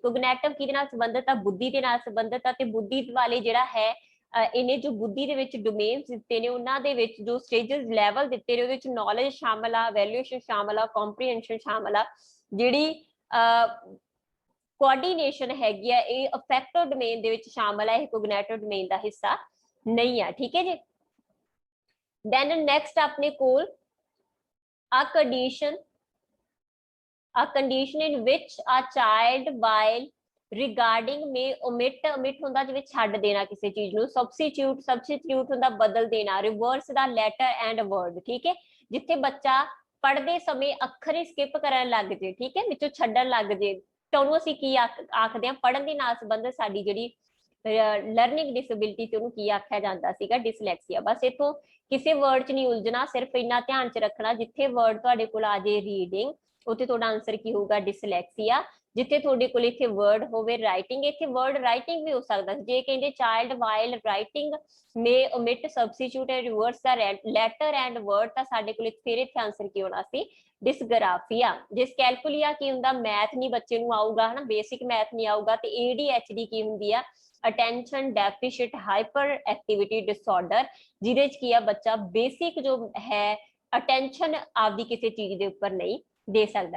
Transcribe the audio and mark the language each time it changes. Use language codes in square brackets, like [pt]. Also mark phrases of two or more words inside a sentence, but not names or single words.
[pa] ਕੋਗਨੈਟਿਵ ਕਿਹਦੇ ਨਾਲ ਸੰਬੰਧਿਤ ਆ ਬੁੱਧੀ ਦੇ ਨਾਲ ਸੰਬੰਧਿਤ ਆ, ਤੇ ਬੁੱਧੀ ਵਾਲੇ ਜਿਹੜਾ ਹੈ ਇਹਨੇ ਜੋ ਬੁੱਧੀ ਦੇ ਵਿੱਚ ਡੋਮੇਨਸ ਦਿੱਤੇ ਨੇ ਉਹਨਾਂ ਦੇ ਵਿੱਚ ਜੋ [en] stages level [pa] ਦਿੱਤੇ ਨੇ ਉਹਦੇ ਵਿੱਚ ਨੌਲੇਜ ਸ਼ਾਮਲ ਆ, ਵੈਲਿਊਏਸ਼ਨ ਸ਼ਾਮਲ ਆ, ਕੰਪਰੀਹੈਂਸ਼ਨ ਸ਼ਾਮਲ ਆ। ਜਿਹੜੀ ਕੋਆਰਡੀਨੇਸ਼ਨ ਹੈਗੀ ਆ ਇਹ [en] affective domain [pa] ਦੇ ਵਿੱਚ ਸ਼ਾਮਲ ਆ, ਇਹ [en] cognitive domain [pa] ਦਾ ਹਿੱਸਾ ਨਹੀਂ ਆ। ਠੀਕ ਹੈ ਜੀ। [en] then next [pa] ਆਪਣੇ ਕੋਲ [en] a condition in which a child while regarding may omit [pa] ਹੁੰਦਾ ਜਿਵੇਂ ਛੱਡ ਦੇਣਾ ਕਿਸੇ ਚੀਜ਼ ਨੂੰ, [en] substitute [pa] ਹੁੰਦਾ ਬਦਲ ਦੇਣਾ, [en] reverse ਦਾ letter and word। [pa] ਠੀਕ ਹੈ, ਜਿੱਥੇ ਬੱਚਾ ਪੜ੍ਹਦੇ ਸਮੇਂ ਅੱਖਰ ਹੀ ਸਕਿਪ ਕਰਨ ਲੱਗ ਜੇ, ਠੀਕ ਹੈ, ਵਿੱਚੋਂ ਛੱਡਣ ਲੱਗ ਜੇ, ਤਾਂ ਉਹਨੂੰ ਅਸੀਂ ਕੀ ਆਖਦੇ ਹਾਂ, ਪੜ੍ਹਨ ਦੇ ਨਾਲ ਸੰਬੰਧਿਤ ਸਾਡੀ ਜਿਹੜੀ [en] learning disability [pa] ਤੇ ਉਹਨੂੰ ਕੀ ਆਖਿਆ ਜਾਂਦਾ ਸੀਗਾ, ਡਿਸਲੈਕਸੀਆ। ਬਸ ਇਥੋਂ ਕਿਸੇ ਵਰਡ ਚ ਨਹੀਂ ਉਲਝਣਾ, ਸਿਰਫ ਇੰਨਾ ਧਿਆਨ ਚ ਰੱਖਣਾ ਜਿੱਥੇ ਵਰਡ ਤੁਹਾਡੇ ਕੋਲ ਆ ਜੇ ਰੀਡਿੰਗ, ਉੱਥੇ ਤੁਹਾਡਾ ਆਨਸਰ ਕੀ ਹੋਊਗਾ ਡਿਸਲੈਕਸੀਆ। ਜਿੱਥੇ ਤੁਹਾਡੇ ਕੋਲ ਇੱਥੇ ਵਰਡ ਹੋਵੇ ਰਾਈਟਿੰਗ, ਇੱਥੇ [en] word writing [pa] ਵੀ ਹੋ ਸਕਦਾ। ਜੇ ਕਹਿੰਦੇ [en] child while writing may omit substitute and reverse [pa] ਦਾ [en] letter and word, [pa] ਤਾਂ ਸਾਡੇ ਕੋਲ ਫਿਰ ਇੱਥੇ ਆਨਸਰ ਕੀ ਹੋਣਾ ਸੀ ਡਿਸਗ੍ਰਾਫੀਆ। ਡਿਸਕੈਲਕੁਲੀਆ ਕੀ ਹੁੰਦਾ, ਮੈਥ ਨਹੀਂ ਬੱਚੇ ਨੂੰ ਆਊਗਾ, ਹਨਾ, [en] basic math [pa] ਨਹੀਂ ਆਊਗਾ। ਤੇ ADHD ਕੀ ਹੁੰਦੀ ਆ, [en] attention deficit hyper activity disorder, [pa] ਜਿਹਦੇ ਚ ਕੀ ਆ ਬੱਚਾ ਬੇਸਿਕ ਜੋ ਹੈ ਅਟੈਂਸ਼ਨ ਆਪਦੀ ਕਿਸੇ ਚੀਜ਼ ਦੇ ਉੱਪਰ ਨਹੀਂ ਦੇ ਸਕਦਾ।